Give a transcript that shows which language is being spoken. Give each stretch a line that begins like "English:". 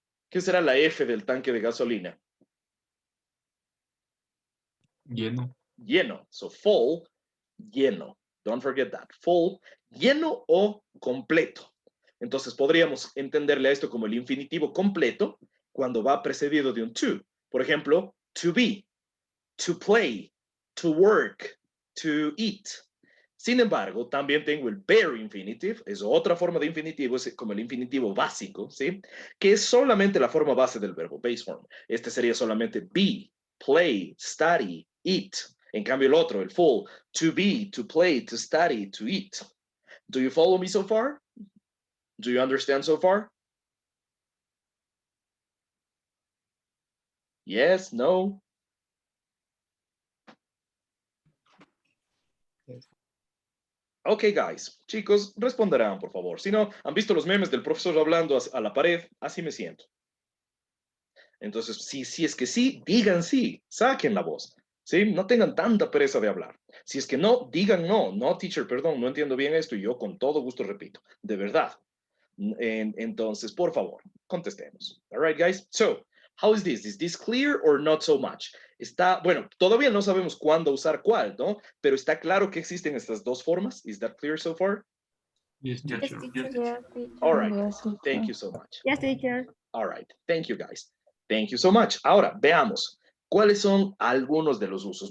Spanish: ¿Qué será la F del tanque de gasolina? Lleno.
English: Lleno. So full, lleno. Don't forget that.
Spanish: Full, lleno o completo. Entonces podríamos entenderle a esto como el infinitivo completo cuando va precedido de un to. Por ejemplo, to be, to play, to work, to eat. Sin embargo, también tengo el bare infinitive, es otra forma de infinitivo, es como el infinitivo básico, ¿sí? Que es solamente la forma base del verbo, base form. Este sería solamente be, play, study, eat. En cambio, el otro, el full, to be, to play, to study, to eat.
English: Do you follow me so far? Do you understand so far? Yes, no? Ok, guys.
Spanish: Chicos, responderán, por favor. Si no, ¿han visto los memes del profesor hablando a la pared? Así me siento. Entonces, si es que sí, digan sí. Saquen la voz. ¿Sí? No tengan tanta pereza de hablar. Si es que no, digan no. No, teacher, perdón, no entiendo bien esto y yo con todo gusto repito. De verdad. Entonces, por favor, contestemos.
English: All right, guys? So, How is this? Is this clear or not so much?
Spanish: Está, bueno, todavía no sabemos cuándo usar cuál, ¿no? Pero está claro que existen estas dos formas.
English: Is that clear so far? Yes, Yes, teacher. teacher. Yes, teacher. All right. Yes, Thank teacher. you so much. Yes, teacher. All right. Thank you, guys. Thank you so much.
Spanish: Ahora, veamos cuáles son algunos de los usos.